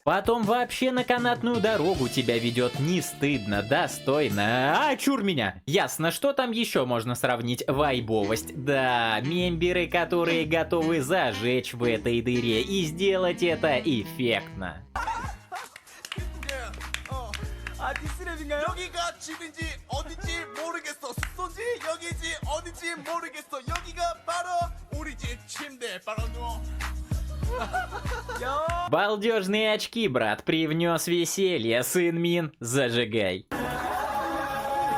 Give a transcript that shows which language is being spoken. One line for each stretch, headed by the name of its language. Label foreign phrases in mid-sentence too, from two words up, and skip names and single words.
Russian: Потом вообще на канатную дорогу тебя ведет, не стыдно, достойно. А, чур меня! Ясно, что там еще можно сравнить? Вайбовость. Да, мемберы, которые готовы зажечь в этой дыре и сделать это эффектно.
Korean: 여기가 집인지 어딘지 모르겠어. 숙소지 여기지 어딘지 모르겠어. 여기가 바로 우리 집 침대. 바로 누워.
Russian: Балдежные очки, брат, привнес веселье, Сынмин, зажигай.